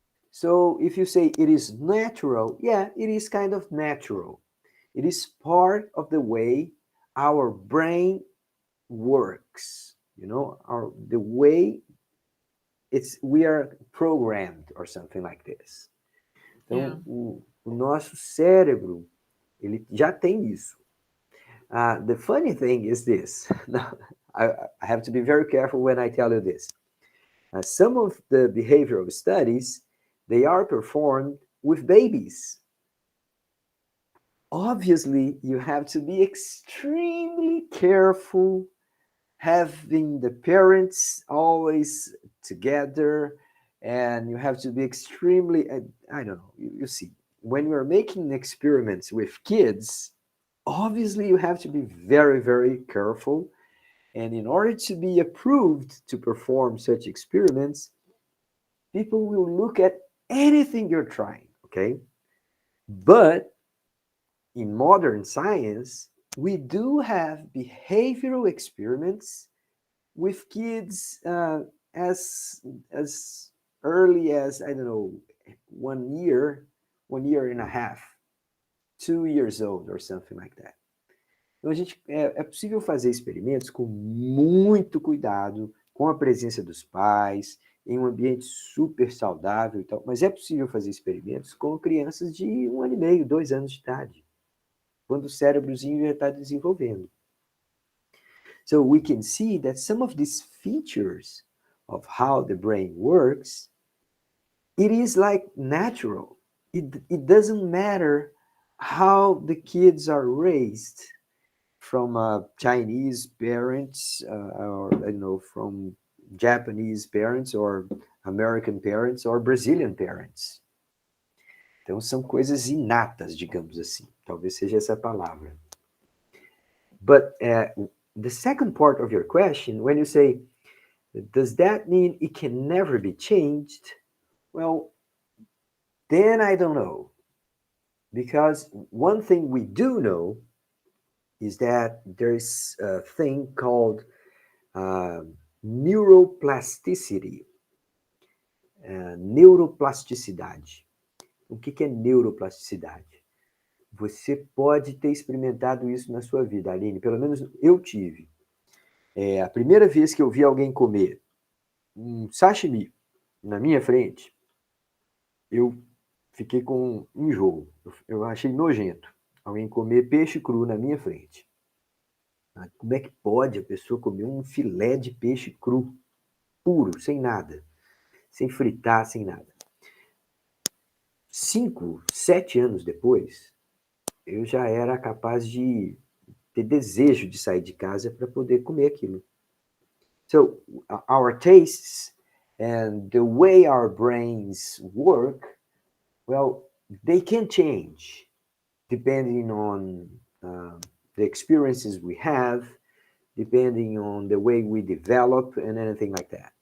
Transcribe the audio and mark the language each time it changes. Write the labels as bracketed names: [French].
[English] So if you say it is natural, yeah, it is kind of natural. It is part of the way our brain works, the way we are programmed or something like this. [Portuguese] Então, [English] Yeah. [Portuguese] o nosso cérebro, ele já tem isso. [English] The funny thing is this. Now, I have to be very careful when I tell you this. Some of the behavioral studies, they are performed with babies. Obviously, you have to be extremely careful having the parents always together, and you have to be extremely, I don't know, you see, when you're making experiments with kids, obviously you have to be very, very careful. And in order to be approved to perform such experiments, people will look at anything you're trying, okay? But in modern science, we do have behavioral experiments with kids as early as, I don't know, 1 year, 1 year and a half, 2 years old or something like that. [Portuguese] Então, é possível fazer experimentos com muito cuidado, com a presença dos pais, em um ambiente super saudável e tal, mas é possível fazer experimentos com crianças de 1 ano e meio, 2 anos de idade, quando o cérebrozinho já está desenvolvendo. [English] So we can see that some of these features of how the brain works, it is like natural. It doesn't matter how the kids are raised from Chinese parents or, I don't know, from Japanese parents or American parents or Brazilian parents. [Portuguese] Então, são coisas inatas, digamos assim. Talvez seja essa palavra. [English] But the second part of your question, when you say, does that mean it can never be changed? Well, then I don't know. Because one thing we do know is that there's a thing called uh, neuroplasticity, neuroplasticidade. [Portuguese] O que é neuroplasticidade? Você pode ter experimentado isso na sua vida, Aline. Pelo menos eu tive. A primeira vez que eu vi alguém comer um sashimi na minha frente, eu fiquei com um enjoo. Eu achei nojento. Alguém comer peixe cru na minha frente. Como é que pode a pessoa comer um filé de peixe cru, puro, sem nada, sem fritar, sem nada? 5, 7 anos depois, eu já era capaz de ter desejo de sair de casa para poder comer aquilo. [English] So, our tastes and the way our brains work, well, they can change depending on the experiences we have, depending on the way we develop and anything like that.